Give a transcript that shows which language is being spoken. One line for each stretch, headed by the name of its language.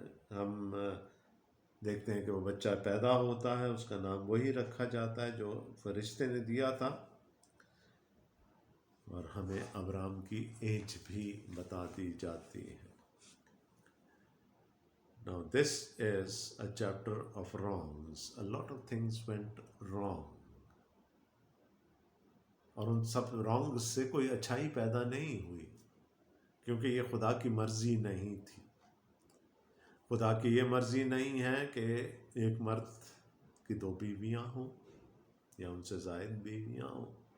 Urdu: ہم دیکھتے ہیں کہ وہ بچہ پیدا ہوتا ہے، اس کا نام وہی رکھا جاتا ہے جو فرشتے نے دیا تھا، اور ہمیں ابرام کی ایج بھی بتا دی جاتی ہے۔
English: Now this is a chapter of wrongs. A lot of things went wrong.
Urdu: اور ان سب رانگ سے کوئی اچھائی پیدا نہیں ہوئی، کیونکہ یہ خدا کی مرضی نہیں تھی۔ خدا کی یہ مرضی نہیں ہے کہ ایک مرد کی کی 2 بیویاں ہوں یا ان سے زائد بیویاں ہوں.